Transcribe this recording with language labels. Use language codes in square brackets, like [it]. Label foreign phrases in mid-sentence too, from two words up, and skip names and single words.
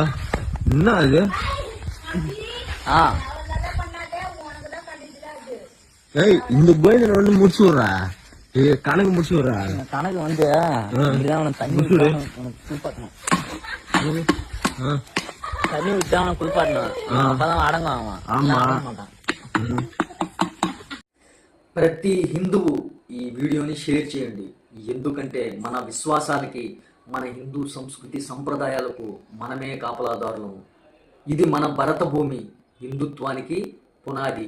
[ta] என்ன அது? ஏய் இந்த கோயில வந்து முடிச்சு விடுறா. கணக்கு முடிச்சு விடுறா. கணக்கு வந்து தண்ணி குளிப்பாட்டணும். தண்ணி விட்டு அவனை குளிப்பாட்டணும். அப்பதான் அடங்குவான். [te] ప్రతి హిందువు ఈ వీడియోని షేర్ చేయండి. ఎందుకంటే మన విశ్వాసాలకి, మన హిందూ సంస్కృతి సంప్రదాయాలకు మనమే కాపలాదారులము. ఇది మన భరత భూమి, హిందుత్వానికి పునాది.